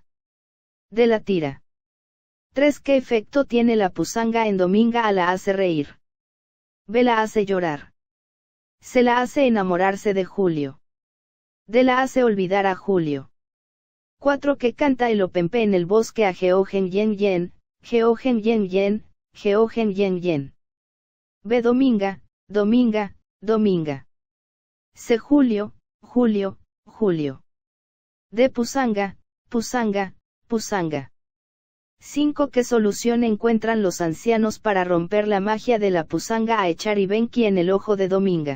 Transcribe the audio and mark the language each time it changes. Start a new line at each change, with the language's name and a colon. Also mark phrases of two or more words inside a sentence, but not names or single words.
Spanish: De la tira. 3 ¿Qué efecto tiene la pusanga en Dominga? A la hace reír. Ve la hace llorar. Se la hace enamorarse de Julio. De la hace olvidar a Julio. 4 Que canta el Openpe en el bosque a Geogen yen yen, Geogen yen yen, Geogen yen yen. Ve Dominga, Dominga, Dominga. Se Julio, Julio, Julio. De pusanga, pusanga, pusanga. 5 ¿Qué solución encuentran los ancianos para romper la magia de la pusanga a echar Ibenki en el ojo de Dominga?